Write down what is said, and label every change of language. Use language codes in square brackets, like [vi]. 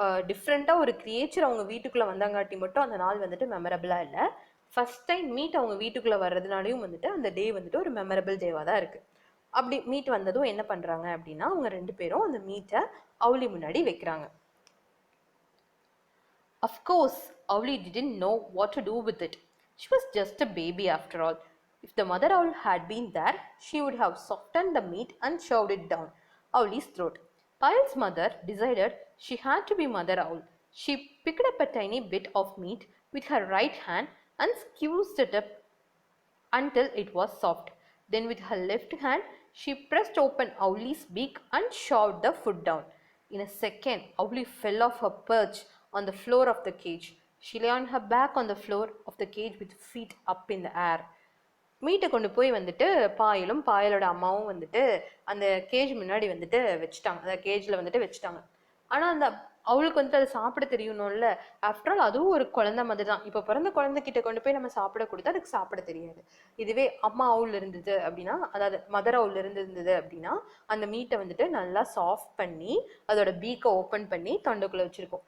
[ta] டிஃப்ரெண்ட்டாக ஒரு கிரியேச்சர் அவங்க வீட்டுக்குள்ளே வந்தாங்காட்டி மட்டும் அந்த நாள் வந்துட்டு மெமரபிளாக இல்லை. ஃபர்ஸ்ட் டைம் மீட் அவங்க வீட்டுக்குள்ளே வர்றதுனாலையும் வந்துட்டு அந்த டே வந்துட்டு ஒரு மெமரபிள் டேவாக தான் இருக்குது. அப்படி மீட் வந்ததும் என்ன பண்ணுறாங்க அப்படின்னா, அவங்க 2 பேரும் அந்த மீட்டை அவுளி முன்னாடி வைக்கிறாங்க. [en] Of course, Owlie didn't know what to do with it. She was just a baby after all. If the mother owl had been there, she would have softened the meat and shoved it down Owlie's throat. Payal's mother decided she had to be Mother Owl. She picked up a tiny bit of meat with her right hand and squeezed it up until it was soft. Then with her left hand, she pressed open Owlie's beak and shoved the food down. In a second, Owlie fell off her perch on the floor of the cage. She lay on her back on the floor of the cage with feet up in the air. [ta] மீட்டை கொண்டு போய் வந்துட்டு பாயலும் பாயலோட அம்மாவும் வந்துட்டு அந்த gauge முன்னாடி வந்துட்டு வச்சுட்டாங்க, அந்த கேஜில் வந்துட்டு வச்சுட்டாங்க. ஆனால் அந்த அவளுக்கு வந்துட்டு அதை சாப்பிட தெரியணும்ல. [en] after all [ta] அதுவும் ஒரு குழந்தை மாதிரி தான். இப்போ பிறந்த குழந்தைகிட்ட கொண்டு போய் நம்ம சாப்பிட கொடுத்தா அதுக்கு சாப்பிட தெரியாது. இதுவே அம்மா அவுள் இருந்தது அப்படின்னா, அதாவது மதர் அவுள் இருந்தது அப்படின்னா, அந்த மீட்டை வந்துட்டு நல்லா சாஃப்ட் பண்ணி அதோட பீக்கை ஓப்பன் பண்ணி தொண்டைக்குள்ளே வச்சுருக்கோம்.